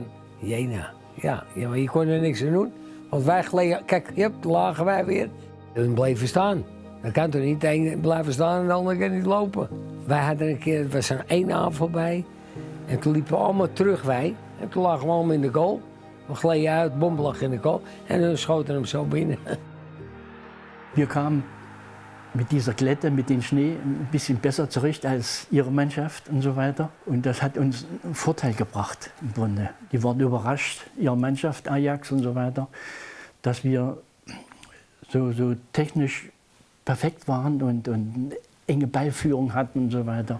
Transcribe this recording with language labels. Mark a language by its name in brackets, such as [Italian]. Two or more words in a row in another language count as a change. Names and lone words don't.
[Dutch] Jena, ja, maar je kon er niks aan doen. Want wij gleden, kijk, lagen wij weer. Hun bleven staan. Dan kan toch niet de een blijven staan en de ander kan niet lopen. Wij hadden een keer, er was er 1 aanval bij. En toen liepen we allemaal terug, wij. En toen lagen we allemaal in de goal. We gleden uit, Bombe lag in de goal. En dan schoten hem zo binnen. [German] Wir kamen mit dieser Glätte, mit dem Schnee ein bisschen besser zurecht als ihre Mannschaft und so weiter. Und das hat uns einen Vorteil gebracht im Grunde. Die waren überrascht, ihre Mannschaft, Ajax und so weiter, dass wir so technisch perfekt waren und enge Ballführung hatten und so weiter.